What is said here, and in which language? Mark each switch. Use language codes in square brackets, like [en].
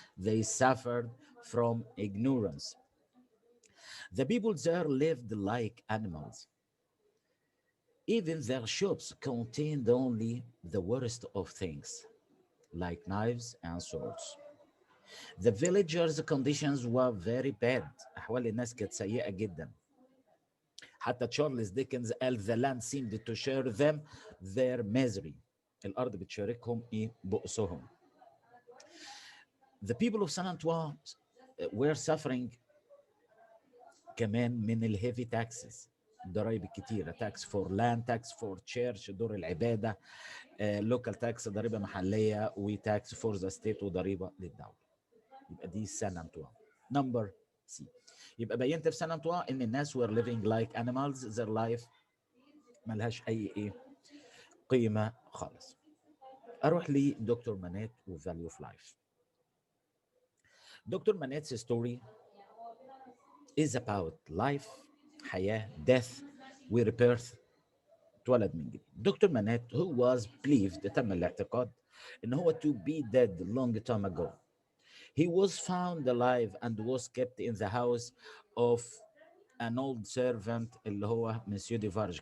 [en] They suffered from ignorance. The people there lived like animals. Even their shops contained only the worst of things, like knives and swords. The villagers' conditions were very bad. [ar] أحوال الناس كانت سيئة جدا. حتى تشارلز ديكنز قال [en] the land seemed to share them their misery. [ar] الأرض بتشاركهم إيه بؤسهم. [en] The people of Saint Antoine were suffering [ar] كمان من الهيفي [en] taxes. [ar] الضرائب الكتيرة, [en] tax for land, tax for church, [ar] دور العبادة, [en] local tax, [ar] ضريبة محلية, [en] و tax for the state, [ar] وضريبة للدولة. يبقى دي سان أنطوان. [en] Number C. [ar] يبقى بينت في سان أنطوان إن الناس [en] were living like animals, their life [ar] ملهاش أي إيه قيمة خالص. أروح لدكتور مانيت و [en] value of life. Doctor Manette's story is about life, حياة, death, rebirth. [ar] اتولد من جديد. [en] doctor Manette who was believed, [ar] تم الاعتقاد إن هو [en] to be dead long time ago. He was found alive and was kept in the house of an old servant [ar] اللي هو [en] Monsieur Devarge.